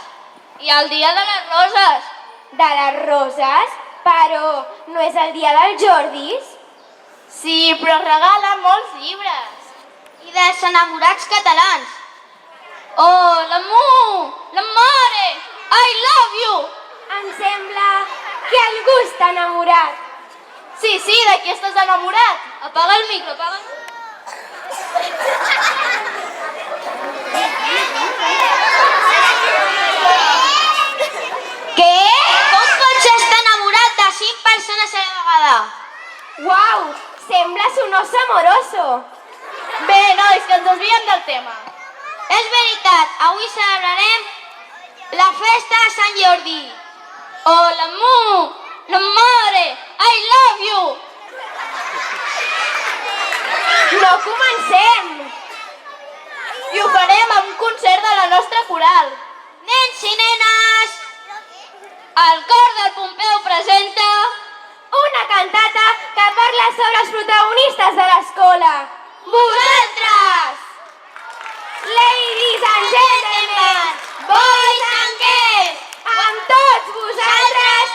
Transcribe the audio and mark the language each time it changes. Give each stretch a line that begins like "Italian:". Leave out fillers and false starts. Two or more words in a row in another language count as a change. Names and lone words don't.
Catalan: I el dia de les roses. De les roses? Però no és el dia dels Jordis? Sí, però regalen molts llibres. I dels enamorats catalans. Oh, l'amor, l'amore,
English: I love you.
Catalan: Em sembla que algú està enamorat. Sí, de qui estàs enamorat? Apaga el micro, apaga el micro. Què? Com pots estar enamorat de 5 persones a la vegada? Uau, sembles un
Spanish: oso amoroso.
Catalan: Bé, nois, que ens desviem del tema. És veritat, avui celebrarem la festa de Sant Jordi. Oh, l'amor, l'amore,
English: I love you.
Catalan: No comencem! I ho farem amb un concert de la nostra coral. Nens i nenes, el cor del Pompeu presenta Una cantata que parla sobre els protagonistes de l'escola. vosaltres!
English: Ladies and gentlemen, Boys and girls,
Catalan: amb tots vosaltres,